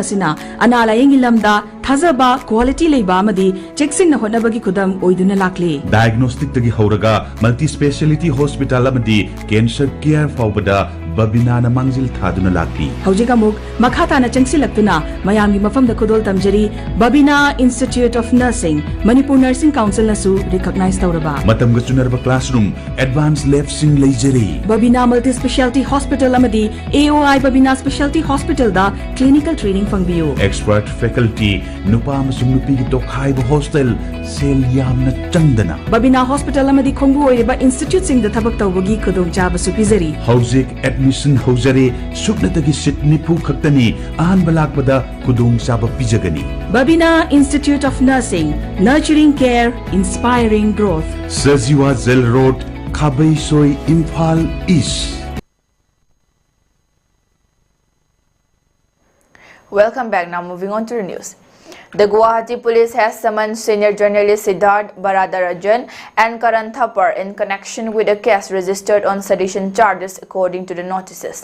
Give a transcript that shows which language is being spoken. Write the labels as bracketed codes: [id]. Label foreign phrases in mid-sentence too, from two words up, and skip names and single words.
[mni] Asina, Anala Yengilamda, Tazaba, Quality Leba Madi, Jackson Honabagi Kudam, Oiduna Lakli. Diagnostic Tagi Horaga, [en] Multi Speciality Hospital [mni] Amadi, [en] Cancer Care [mni] Faubada, Babinana Mangzil Thaduna Laki. Hojik amuk makhatana changsilaktuna mayamgi mafamda khudol tamjari Babina Institute of Nursing Manipur Nursing Council nasu recognize tawraba. Matam gachunarba [en] classroom advanced lab [mni] sing leijari. Babina Multi Specialty Hospital amadi AOI Babina Specialty Hospital da [en] clinical training [mni] fangbiyo. [en] Expert faculty [mni] nupa amasung nupi gi tokhaiba hostel sel yamna changdana. Babina Hospital amadi khongbu oiriba institute sing da thabak tawbagi khudong chaba su pizari. Hojik admission hojare suknatagi sit nipu khaktani ahan balakpada khudong chaba pijagani. [en] Babina Institute of Nursing Nurturing Care Inspiring Growth. Sajiwa Zel Road Khabai Soi Imphal East. Welcome back. Now moving on to the news. The Guwahati police has summoned senior journalist Siddharth Varadarajan and Karan Thapar in connection with a case registered on sedition charges according to the notices.